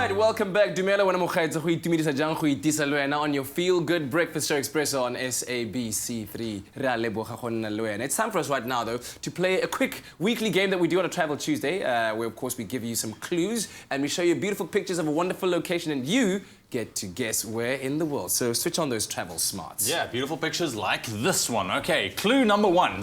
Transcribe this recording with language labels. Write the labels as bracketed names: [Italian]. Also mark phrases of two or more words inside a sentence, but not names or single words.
[English] welcome back. [Tswana] Dumela wena moghaetsa go itumedisa jang go itisa le wena [English] on your feel good breakfast show Expresso on SABC3. [Tswana] Re a leboga go nna le wena. [English] It's time for us right now though to play a quick weekly game that we do on a Travel Tuesday, where of course we give you some clues and we show you beautiful pictures of a wonderful location and you get to guess where in the world. So switch on those travel smarts. Yeah, beautiful pictures like this one. Okay, clue number one.